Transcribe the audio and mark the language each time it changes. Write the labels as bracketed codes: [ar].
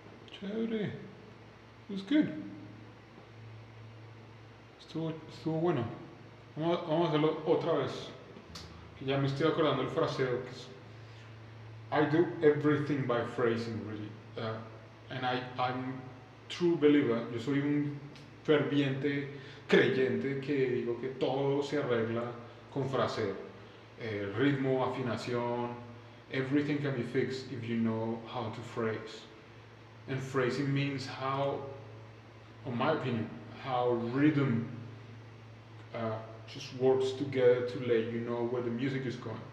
[en] Chévere. It was good. [es] Estuvo bueno. Vamos a hacerlo otra vez. Que ya me estoy acordando el fraseo. [en] I do everything by phrasing, really. And I'm true believer. [es] Yo soy un ferviente creyente que digo que todo se arregla con fraseo. Ritmo, afinación, [en] everything can be fixed if you know how to phrase. And phrasing means how, in my opinion, how rhythm just works together to let you know where the music is going.